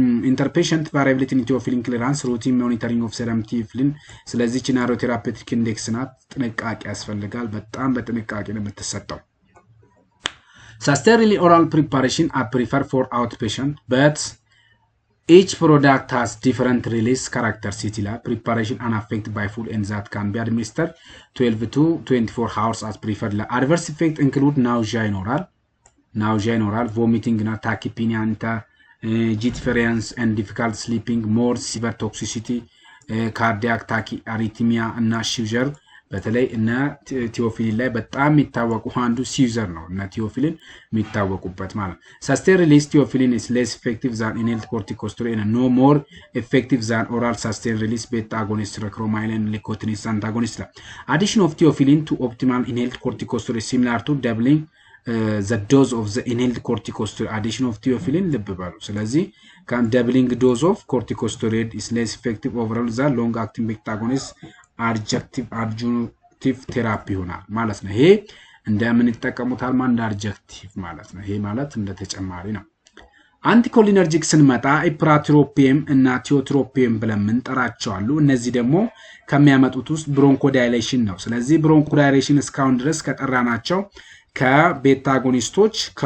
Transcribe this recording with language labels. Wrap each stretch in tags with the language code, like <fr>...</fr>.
<en>interpatient variability in theophylline clearance routine monitoring of serum theophylline</en> <am>ስለዚህ ቺናሮ ቴራፒውቲክ ኢንዴክስ ናት። ጥንቃቄ ያስፈልጋል። በጣም በጥንቃቄ ነው የምትሰጠው።</am> <en>Sustained oral preparation are preferred for outpatient but each product has different release characteristics. Preparation unaffected by food and that can be administered 12 to 24 hours as preferred. Adverse effects include nausea in oral, vomiting, tachypnea, jitterance and difficult sleeping, more severe toxicity</en> <am>ካርዲያክ ታኪአሪትሚያ እና ሲዘር በተለይ እና ቲዮፊሊን ላይ በጣም የሚታወቁ አንዱ ሲዘር ነው እና ቲዮፊሊን የሚታወቁበት ማለት ሰስቴን ሪሊዝ ቲዮፊሊን</am> <en>is less effective than inhaled corticosteroid and no more effective than oral sustained release beta agonist cromolyn and Leukotriene antagonist. Addition of theophylline to optimal inhaled corticosteroid similar to doubling the dose of the inhaled corticosteroid. Addition of theophylline</en> <am>ልብ በሉ ስለዚህ</am> <en>can doubling dose of corticosteroid is less effective overall the long acting beta agonist adjunctive therapy</en> <am>ይሆናል ማለት ነው ይሄ እንደምን ይተቀሙታል ማን አድጀክቲቭ ማለት ነው ይሄ ማለት እንደ ተጨማሪ ነው አንቲኮሊነርጂክ ስንመጣ ኢፕራትሮፒየም እና ቲዮትሮፒየም ብለን እንጠራቸው አሉ እነዚህ ደግሞ ከሚያመጡት ውስጥ ብሮንኮዳይሌሽን ነው ስለዚህ ብሮንኮዳይሌሽን እስካሁን ድረስ ከጠራናቸው ከቤታ አጎኒስቶች</am>